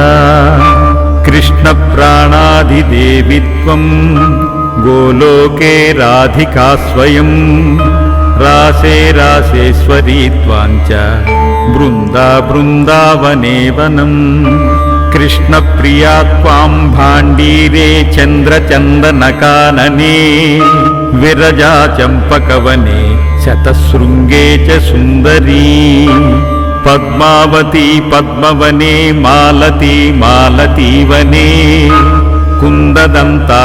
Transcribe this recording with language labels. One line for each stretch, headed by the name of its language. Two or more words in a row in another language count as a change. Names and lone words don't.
Sanskrit: కృష్ణ ప్రాణాధిదేవిత్వం గోలోకే రాధికా స్వయం రాసే రాసేశ్వరీ త్వం చ బృందా బృందావనే వనం. कृष्णप्रिया त्वां भाण्डीरे चन्द्रचन्दनकानने विरजा चम्पकवने शतशृङ्गे च सुन्दरी पद्मावती पद्मवने मालती मालतीवने कुन्ददन्ता